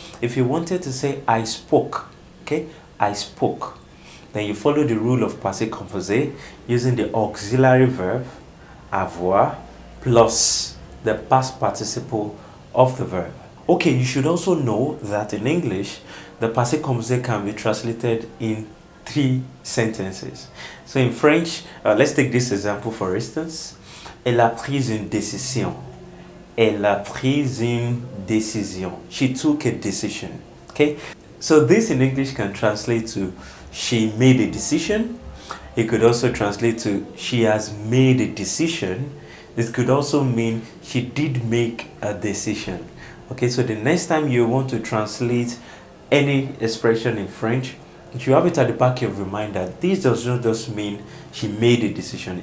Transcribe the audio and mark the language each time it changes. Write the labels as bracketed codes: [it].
[en] If you wanted to say I spoke, okay, I spoke, then you follow the rule of Passé Composé using the auxiliary verb avoir plus the past participle of the verb. Okay, you should also know that in English, the Passé Composé can be translated in 3 sentences. So in French, let's take this example for instance. [fr] Elle a pris une décision. Elle a pris une décision. [en] She took a decision. Okay? So this in English can translate to she made a decision. It could also translate to she has made a decision. It could also mean she did make a decision. Okay, so the next time you want to translate any expression in French, you have it at the back of your mind that this does not just mean she made a decision.